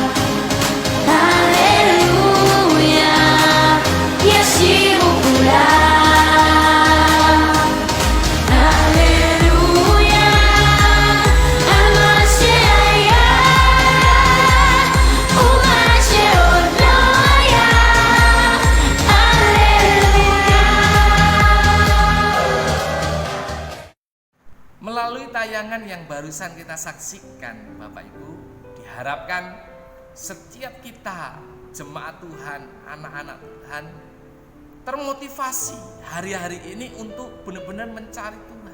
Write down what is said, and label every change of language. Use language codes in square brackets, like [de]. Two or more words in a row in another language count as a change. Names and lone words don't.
[he] הללויה, ישירו כולם. הללויה, על מה שהיה ומה שעוד לא היה. הללויה. [id] Melalui tayangan yang barusan kita saksikan, Bapak Ibu, diharapkan setiap kita, jemaat Tuhan, anak-anak Tuhan, termotivasi hari-hari ini untuk benar-benar mencari Tuhan.